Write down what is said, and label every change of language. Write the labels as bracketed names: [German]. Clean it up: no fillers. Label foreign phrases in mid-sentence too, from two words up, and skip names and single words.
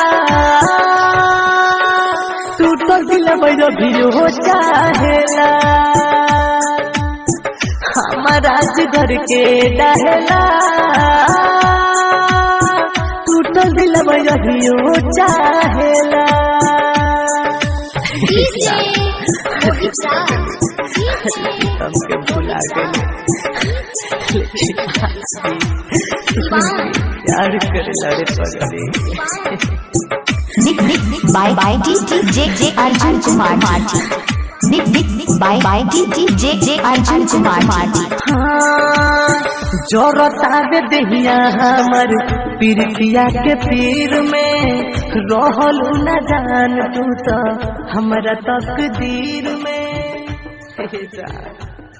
[Bhojpuri] टूटल दिलवा अभी हो चाहेला हमारा घर के डहेला टूटल दिलवा अभी हो चाहेला [English] DJ Mohit Raj. [Bhojpuri] हमके भुला गए लेकिन प्यार करे लड़े पगड़े [English] Mix by DJ Arjun Kumar Marti. Mix by DJ Arjun Kumar Marti. [Bhojpuri] जोरतावे दहिया हमर पीरतिया के पीर में रहल न जान तू तो हमरा तकदीर में।